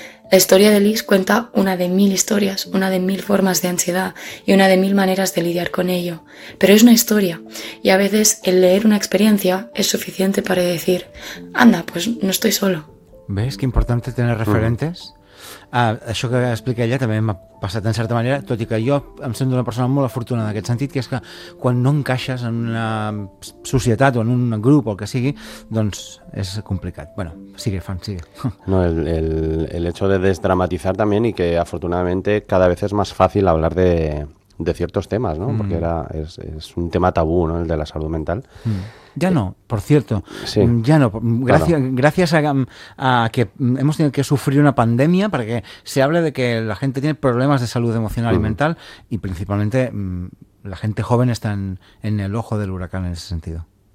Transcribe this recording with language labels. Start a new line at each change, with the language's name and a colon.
Spanish: La historia de Liz cuenta una de mil historias, una de mil formas de ansiedad y una de mil maneras de lidiar con ello. Pero es una historia y a veces el leer una experiencia es suficiente para decir, anda, pues no estoy solo. ¿Ves qué importante tener referentes?
Catalan: Això que explica ella també m'ha passat en certa manera, tot i que jo em sento una persona molt afortunada en aquest sentit, que és que quan no encaixes en una societat o en un grup o el que sigui, doncs és complicat.
Spanish: Bueno, sigue, fan, sigue. No, el hecho de desdramatizar también y que afortunadamente cada vez es más fácil hablar de ciertos temas, ¿no? Porque es un tema tabú, ¿no? El de la salud mental. Ya no, por cierto. Sí. Ya no. Gracias, claro. Gracias a que hemos tenido que sufrir una pandemia para que se hable de que la gente tiene problemas de salud emocional y mental, y principalmente la gente joven está en el ojo del huracán en ese sentido.